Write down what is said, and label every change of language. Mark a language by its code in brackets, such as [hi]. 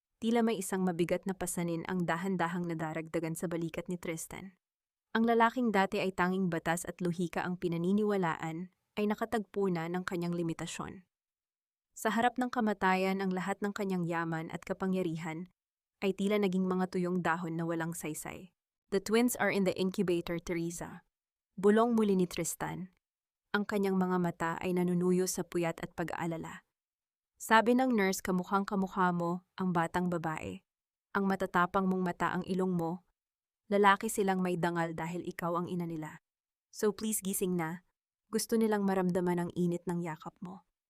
[tl] Tila may isang mabigat na pasanin ang dahan-dahang nadaragdagan sa balikat ni Tristan. Ang lalaking dati ay tanging batas at lohika ang pinaniniwalaan ay nakatagpo na ng kanyang limitasyon. Sa harap ng kamatayan, ang lahat ng kanyang yaman at kapangyarihan ay tila naging mga tuyong dahon na walang saysay. [en] The twins are in the incubator, Teresa. [tl] Bulong muli ni Tristan. Ang kanyang mga mata ay nanunuyo sa puyat at pag-aalala. Sabi ng nurse, kamukhang kamukha mo ang batang babae. Ang matatapang mong mata ang ilong mo. Lalaki silang may dangal dahil ikaw ang ina nila. [en] So please [tl] gising na. Gusto nilang maramdaman ang init ng yakap mo.